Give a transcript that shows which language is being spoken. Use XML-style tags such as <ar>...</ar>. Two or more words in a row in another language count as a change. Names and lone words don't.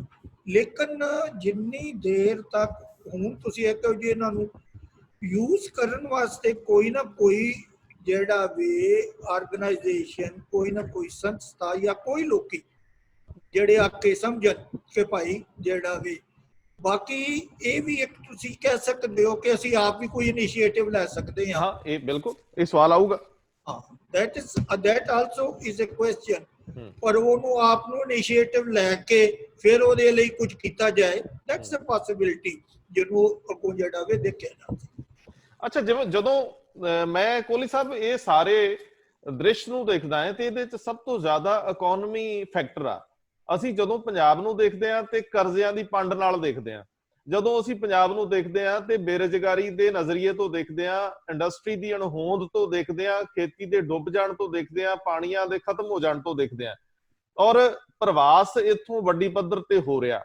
<pa>ਲੇਕਿਨ ਜਿੰਨੀ ਦੇਰ ਤੱਕ ਹੁਣ ਤੁਸੀਂ ਇਹ ਕਹੋ ਜੀ ਇਹਨਾਂ ਨੂੰ ਯੂਜ਼ ਕਰਨ ਵਾਸਤੇ ਕੋਈ ਨਾ ਕੋਈ ਜਿਹੜਾ ਵੀ ਆਰਗੇਨਾਈਜੇਸ਼ਨ, ਕੋਈ ਨਾ ਕੋਈ ਸੰਸਥਾ ਜਾਂ ਕੋਈ ਲੋਕੀ ਜਿਹੜੇ ਆ ਕੇ ਸਮਝਣ ਕਿ ਭਾਈ ਜਿਹੜਾ ਵੀ ਬਾਕੀ ਇਹ ਵੀ ਇੱਕ ਤੁਸੀਂ ਕਹਿ ਸਕਦੇ ਹੋ ਕਿ ਅਸੀਂ ਆਪ ਵੀ ਕੋਈ ਇਨੀਸ਼ੀਏਟਿਵ ਲੈ ਸਕਦੇ ਹਾਂ। ਇਹ ਬਿਲਕੁਲ ਇਹ ਸਵਾਲ ਆਊਗਾ।</pa> <en>that also is a question,</en> <pa>ਪਰ ਉਹਨੂੰ ਆਪ ਨੂੰ ਇਨੀਸ਼ੀਏਟਿਵ ਲੈ ਕੇ ਫਿਰ ਉਹਦੇ ਲਈ ਕੁਝ ਕੀਤਾ ਜਾਏ,</pa> <en>that's a possibility</en> <pa>ਜਿਹਨੂੰ ਅੱਗੋਂ ਜਿਹੜਾ ਵੇ ਦੇਖਿਆ ਜਾਂਦਾ। ਅੱਛਾ, ਜਿਵੇਂ ਜਦੋਂ ਮੈਂ ਕੋਹਲੀ ਸਾਹਿਬ ਇਹ ਸਾਰੇ ਦ੍ਰਿਸ਼ ਨੂੰ ਦੇਖਦਾ ਹਾਂ ਤੇ ਇਹਦੇ ਚ ਸਭ ਤੋਂ ਜ਼ਿਆਦਾ</pa> <en>economy factor</en> <pa>ਆ। ਅਸੀਂ ਜਦੋਂ ਪੰਜਾਬ ਨੂੰ ਦੇਖਦੇ ਹਾਂ ਤੇ ਕਰਜ਼ਿਆਂ ਦੀ ਪੰਡ ਨਾਲ ਦੇਖਦੇ ਹਾਂ, ਜਦੋਂ ਅਸੀਂ ਪੰਜਾਬ ਨੂੰ ਦੇਖਦੇ ਹਾਂ ਤੇ ਬੇਰੁਜ਼ਗਾਰੀ ਦੇ ਨਜ਼ਰੀਏ ਤੋਂ ਦੇਖਦੇ ਹਾਂ, ਇੰਡਸਟਰੀ ਦੀ ਅਣਹੋਂਦ ਤੋਂ ਦੇਖਦੇ ਹਾਂ, ਖੇਤੀ ਦੇ ਡੁੱਬ ਜਾਣ ਤੋਂ ਦੇਖਦੇ ਹਾਂ, ਪਾਣੀਆਂ ਦੇ ਖਤਮ ਹੋ ਜਾਣ ਤੋਂ ਦੇਖਦੇ ਹਾਂ, ਔਰ ਪ੍ਰਵਾਸ ਇੱਥੋਂ ਵੱਡੀ ਪੱਧਰ ਤੇ ਹੋ ਰਿਹਾ।</pa>